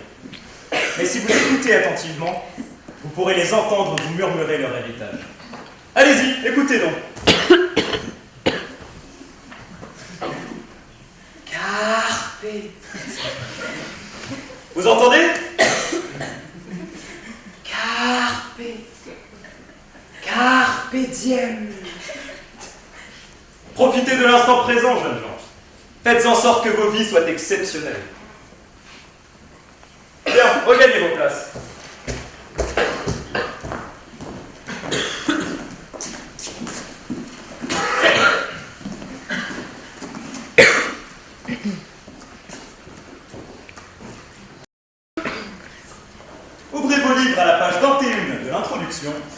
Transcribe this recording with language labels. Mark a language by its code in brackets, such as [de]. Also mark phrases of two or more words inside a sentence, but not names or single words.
[fr] Mais si vous écoutez attentivement, vous pourrez les entendre vous murmurer leur héritage. Allez-y, écoutez donc. Carpe. Vous entendez? Carpe. [la] Carpe diem. [fr] Profitez de l'instant présent, jeunes gens. Faites en sorte que vos vies soient exceptionnelles. Bien, regagnez vos places. Ouvrez vos livres à la page 21 de l'introduction.